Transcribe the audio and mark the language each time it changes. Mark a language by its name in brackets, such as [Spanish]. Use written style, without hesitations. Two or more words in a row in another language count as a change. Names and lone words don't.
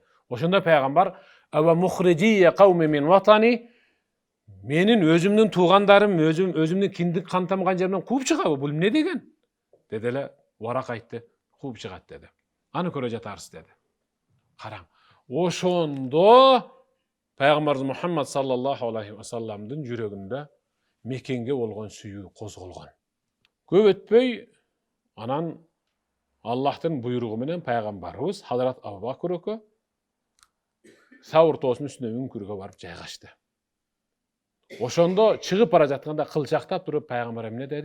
[Kyrgyz] Ошондо пайгамбар [Arabic] أومخرجي قومي من وطني, [Kyrgyz] менин өзүмдүн туугандарым, өзүмдүн киндик кан тамган жеримден кууп чыгабы? Бул эмне деген? Деди эле Варак айтты, кууп чыгат деди. Аны көрө жатарсыз деди. Караң. Ошондо пайгамбарыбыз Мухаммад [Arabic] صلى الله عليه و [Kyrgyz] салламдын жүрөгүндө Меккеге болгон сүйүү козголгон. Көп өтпөй анан Аллахтын буйругу менен пайгамбарыбыз Хазрат Абу Бакыр экөө Саур тоосунун үстүнө үңкүргө барып жайгашты. Ошондо чыгып бара жатканда кылчактап туруп пайгамбар эмне деди?